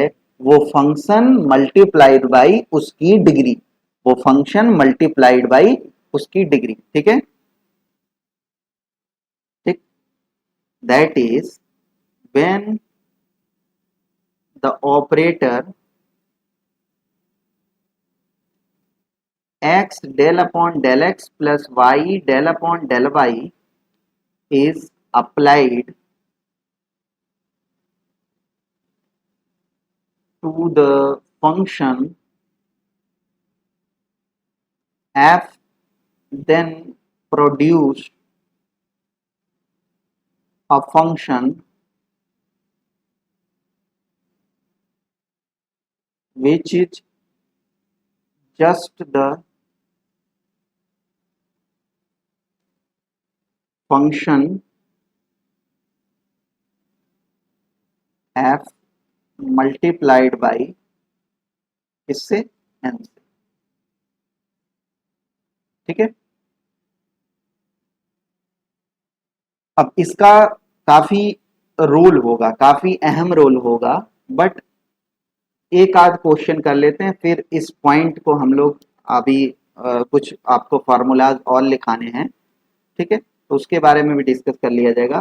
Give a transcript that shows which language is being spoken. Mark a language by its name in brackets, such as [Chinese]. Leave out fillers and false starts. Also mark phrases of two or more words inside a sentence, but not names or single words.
[Hindi] वो [English] function multiplied by [Hindi] उसकी डिग्री, वो [English] function multiplied by [Hindi] उसकी डिग्री, ठीक है। [English] ठीक, that is when the operator x del upon del x plus y del upon del y is applied to the function f, then produce a function which is just the function f multiplied by [Hindi] इससे n से, ठीक है। अब इसका काफी रोल होगा, काफी अहम रोल होगा, बट एक आध क्वेश्चन कर लेते हैं, फिर इस पॉइंट को हम लोग अभी कुछ आपको फार्मूलाज और लिखाने हैं, ठीक है, तो उसके बारे में भी डिस्कस कर लिया जाएगा।